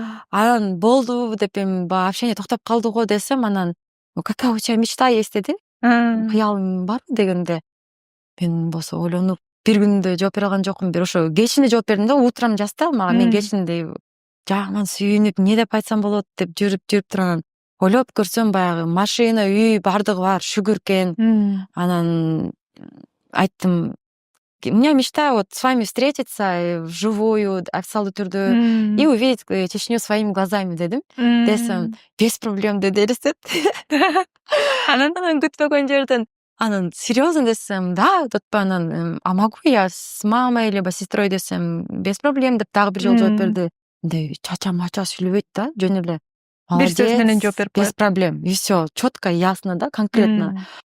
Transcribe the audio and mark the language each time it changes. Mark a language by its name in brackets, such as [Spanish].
[Kyrgyz] Анан болду деп эми общение токтоп калды го десем, анан [Russian] какая у тебя мечта есть [Kyrgyz] деди. Кыялың бар дегенде, мен болсо ойлонуп бир күндө жооп бере алган жокмун. Бир ошо кечинде жооп бердим да, утрам жазды мага. Мен кечинде жаман сүйүнүп, эмне деп айтсам болот деп жүрүп турам. Ойлоп көрсөм, баягы машина, үй бардыгы бар, шүгүркен. Анан айттым, [Russian] у меня мечта вот с вами встретиться вживую, [Kyrgyz] официалдуу түрдө, [Russian] и увидеть Чечню своими глазами дедим. [Kyrgyz] Десем, [Russian] без проблем [Kyrgyz] деди элестет. Анан күтпөгөн жерден анан серьезно десем, да, тотпа анан [Russian] а могу я с мамой либо сестрой [Kyrgyz] десем, [Russian] без проблем [Kyrgyz] деп дагы бир жолу жооп берди. Мындай чача мача сүйлөбөйт да, жөн эле. Бир сөз менен жооп берип [Russian] без проблем. И все, четко, ясно, да, конкретно.